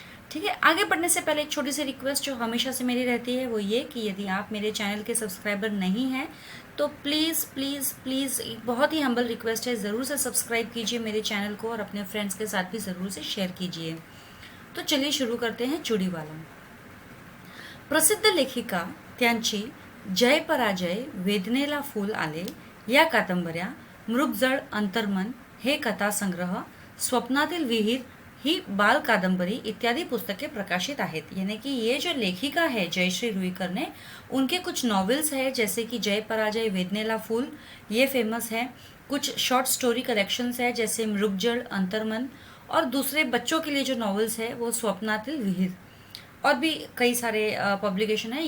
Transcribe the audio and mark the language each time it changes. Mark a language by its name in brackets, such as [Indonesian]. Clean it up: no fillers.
[Hindi] ठीक है, आगे बढ़ने से पहले एक छोटी सी रिक्वेस्ट जो हमेशा से मेरी रहती है, वो ये कि यदि आप मेरे चैनल के सब्सक्राइबर नहीं हैं तो प्लीज़ प्लीज़ प्लीज़, एक बहुत ही हम्बल रिक्वेस्ट है, ज़रूर से सब्सक्राइब कीजिए मेरे चैनल को और अपने फ्रेंड्स के साथ भी ज़रूर से शेयर कीजिए। तो चलिए शुरू करते हैं चूड़ीवाला। [Marathi] प्रसिद्ध लेखिका त्यांची जय पराजय, वेदनेला फूल आले या कादंबऱ्या, मृगजळ, अंतर्मन हे कथासंग्रह, स्वप्नातील विहीर ही बाल कादंबरी इत्यादि पुस्तकें प्रकाशित आहेत। [Hindi] यानी कि ये जो लेखिका है जयश्री रुईकर ने, उनके कुछ नॉवेल्स है जैसे कि जय पराजय, वेदनेला फूल, ये फेमस है। कुछ शॉर्ट स्टोरी कलेक्शंस है जैसे मृगजळ, अंतर्मन, और दूसरे बच्चों के लिए जो नॉवेल्स है वो स्वप्नातील विहीर, और भी कई सारे पब्लिकेशन है।